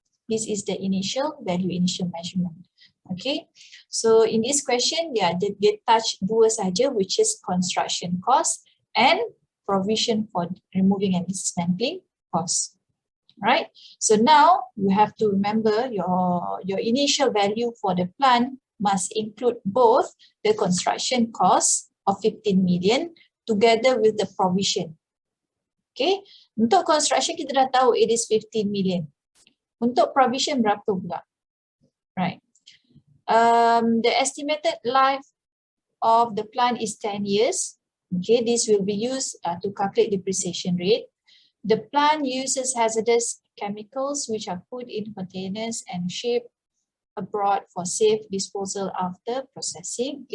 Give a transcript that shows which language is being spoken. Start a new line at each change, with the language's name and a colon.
English: This is the initial value, initial measurement. Okay, so in this question,
Malay: dia touch dua saja,
English: which is construction cost and provision for removing and dismantling cost. Right? So now you have to remember your initial value for the plant must include both the construction cost of 15 million together with the provision.
Malay: Okay, untuk construction kita dah tahu
English: it is 15 million.
Malay: Untuk provision berapa pula?
English: Right. The estimated life of the plant is 10 years. Okay, this will be used to calculate depreciation rate. The plant uses hazardous chemicals which are put in containers and shipped abroad for safe disposal after processing.